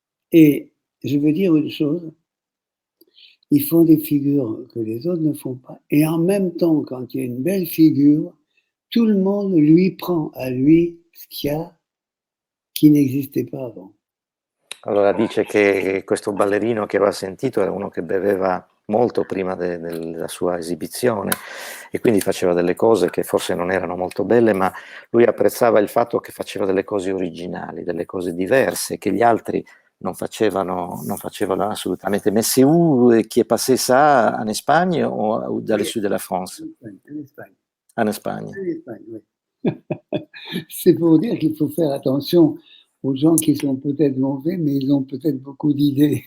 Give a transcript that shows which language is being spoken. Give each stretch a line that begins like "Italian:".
French: Et je veux dire une chose, ils font des figures que les autres ne font pas. Et en même temps, quand il y a une belle figure, tout le monde lui prend à lui ce qu'il y a qui n'existait pas avant.
Italian: Allora dice che questo ballerino che aveva sentito era uno che beveva molto prima della sua esibizione e quindi faceva delle cose che forse non erano molto belle, ma lui apprezzava il fatto che faceva delle cose originali, delle cose diverse che gli altri non facevano assolutamente.
French: Mais c'est où qui est passé ça, en Espagne ou dans le sud de la France? En Espagne. En Espagne. En Espagne, oui. C'est pour dire qu'il faut faire attention aux gens qui sont peut-être mauvais, mais ils ont peut-être beaucoup d'idées.